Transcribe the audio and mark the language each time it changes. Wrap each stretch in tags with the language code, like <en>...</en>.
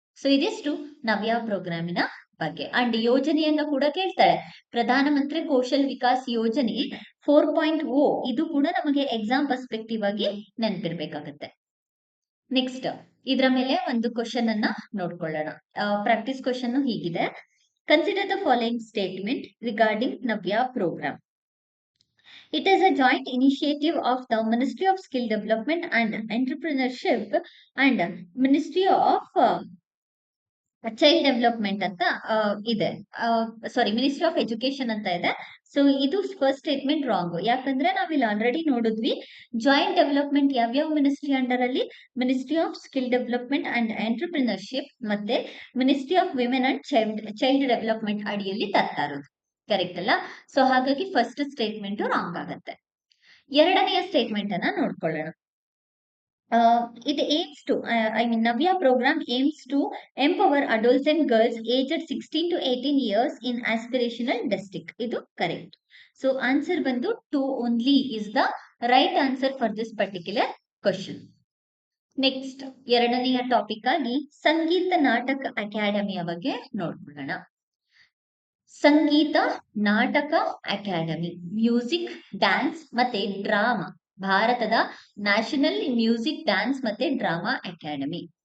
<kn>So ಇದಿಷ್ಟು ನವ್ಯ ಪ್ರೋಗ್ರಾಮಿನ ಬಗ್ಗೆ. And ಯೋಜನೆಯನ್ನ ಕೂಡ ಕೇಳ್ತಾಳೆ, ಪ್ರಧಾನ ಮಂತ್ರಿ ಕೌಶಲ್ ವಿಕಾಸ್ ಯೋಜನೆ 4.0. ಇದು ಕೂಡ ನಮಗೆ ಎಕ್ಸಾಮ್ ಪರ್ಸ್ಪೆಕ್ಟಿವ್ ಆಗಿ ನೆನಪಿರ್ಬೇಕಾಗತ್ತೆ. ನೆಕ್ಸ್ಟ್ ಇದರ ಮೇಲೆ ಒಂದು ಕ್ವಶನ್ ಅನ್ನ ನೋಡ್ಕೊಳ್ಳೋಣ.</kn> <en>practice question</en> <kn>ಹೀಗಿದೆ:</kn> <en>Consider the following statement regarding Navya program. It is a joint initiative of the Ministry of Skill Development and Entrepreneurship and Ministry of child development</en> <kn>ಅಂತ ಇದೆ. Ministry of education ಅಂತ ಇದೆ. So ಇದು first statement wrong. ಯಾಕಂದ್ರೆ ನಾವಿಲ್ಲಿ already ನೋಡಿದ್ವಿ joint development ಯಾವ್ಯಾವ ministry under ಅಲ್ಲಿ ministry of skill development and entrepreneurship ಮತ್ತೆ ministry of women and child development ಅಡಿಯಲ್ಲಿ ತರ್ತಾ ಇರೋದು. ಕರೆಕ್ಟ್ ಅಲ್ಲ? ಸೊ ಹಾಗಾಗಿ ಫಸ್ಟ್ ಸ್ಟೇಟ್ಮೆಂಟ್ ರಾಂಗ್ ಆಗತ್ತೆ. ಎರಡನೆಯ ಸ್ಟೇಟ್ಮೆಂಟ್ ಅನ್ನ ನೋಡ್ಕೊಳ್ಳೋಣ.</kn> <en>It aims to, Navya program aims to empower adolescent girls aged 16 to 18 years in aspirational district.</en> <kn>Idu</kn> <en>correct. So answer</en> <kn>bandu</kn> <en>2 only is the right answer for this particular question.</en> <kn>Next, ಎರಡನೆಯ topic ಆಗಿ ಸಂಗೀತ ನಾಟಕ ಅಕಾಡೆಮಿಯ ಬಗ್ಗೆ ನೋಡ್ಕೊಳ್ಳೋಣ. ಸಂಗೀತ ನಾಟಕ academy music, dance ಮತ್ತೆ drama, ಭಾರತದ national music, dance ಮತ್ತೆ ಡ್ರಾಮಾ ಅಕಾಡೆಮಿ.</kn>